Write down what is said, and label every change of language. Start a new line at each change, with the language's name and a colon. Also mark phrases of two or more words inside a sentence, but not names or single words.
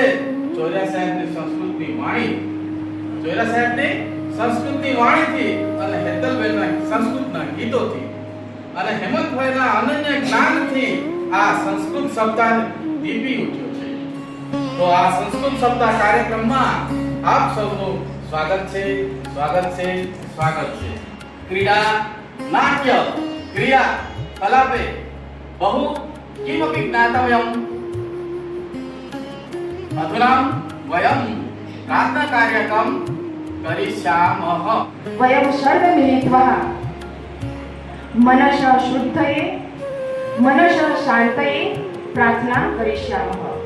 Gujarati: ચોર્યા સાહેબની સંસ્કૃતની વાણીથી અને હેતલબેનના સંસ્કૃતના ગીતોથી અને હેમંતભાઈના અનન્ય જ્ઞાનથી આ સંસ્કૃત સપ્તાહ દીપી ઉઠ્યો છે. તો આ સંસ્કૃત સપ્તાહ કાર્યક્રમમાં આપ સૌનું સ્વાગત છે.
Sanskrit: क्रीडा नाट्य क्रिया कलापे बहु किमपि ज्ञातव्यम्. अधुना वयं प्रार्थनाकार्यक्रमं करिष्यामः. वयं सर्वे मिलित्वा मनसः शुद्धये मनसः शान्तये प्रार्थना करिष्यामः.